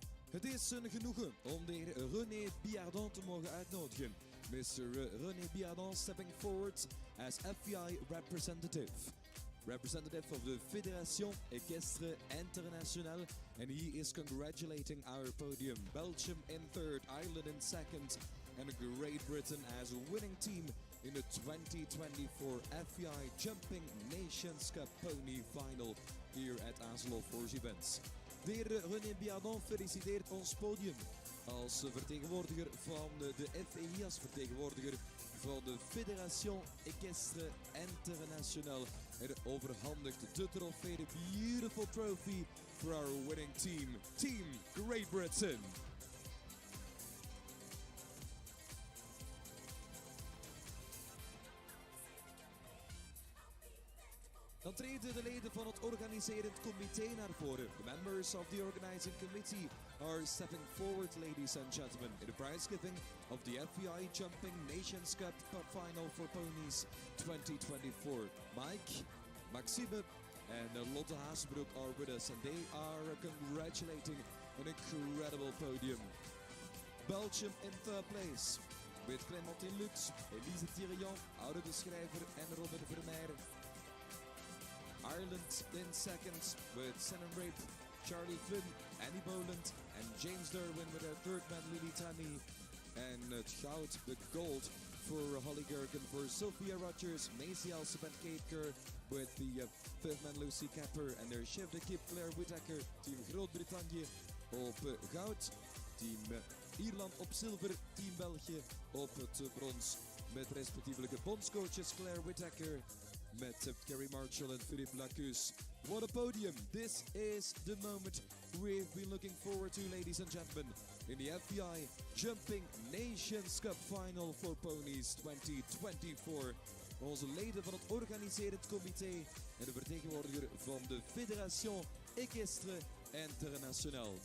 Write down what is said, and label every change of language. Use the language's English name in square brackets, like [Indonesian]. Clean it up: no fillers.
[Dutch] Het is een genoegen om de heer René Biardon te mogen uitnodigen. [English] Mr. René Biardon stepping forward as FEI representative. Representative of the Fédération Équestre Internationale, and he is congratulating our podium. Belgium in third, Ireland in second, and Great Britain as a winning team in the 2024 FEI Jumping Nations Cup Pony Final here at Azelhof Forge Events. [Dutch] De heer René Biardon feliciteert ons podium als vertegenwoordiger van de FEI, als vertegenwoordiger van de Fédération Équestre Internationale. En overhandigt de trofee, de [English] beautiful trophy for our winning team, Team Great Britain. [Dutch] Dan treden de leden van het organiserend comité naar voren. [English] The members of the organizing committee are stepping forward, ladies and gentlemen, in the prize giving of the FEI Jumping Nations Cup Final for Ponies 2024. Mike, Maxime, and Lotte Haasbroek are with us, and they are congratulating an incredible podium. Belgium in third place, with Clémentine Lux, Elise Thirion, Oude de Schrijver en Robin Vermeijeren. Ireland in second with Shannon Rape, Charlie Flynn, Annie Boland, and James Derwin with our third man Lily Tammy. And [Dutch] het goud, [English] the gold for Holly Gerken, for Sophia Rogers, Maisie Alsop and Kate Kerr with the fifth man Lucy Capper and their chef d'équipe Claire Whittaker. [Dutch] Team Groot-Brittannië op goud, team Ierland op zilver, team België op het brons. Met respectievelijke bondscoaches Claire Whittaker, met Gary Marshall and Philippe Lacus. [English] What a podium! This is the moment we've been looking forward to, ladies and gentlemen, in the FEI Jumping Nations Cup Final for Ponies 2024. [Dutch] Onze leden van het organiserend comité en de vertegenwoordiger van de Fédération Équestre Internationale.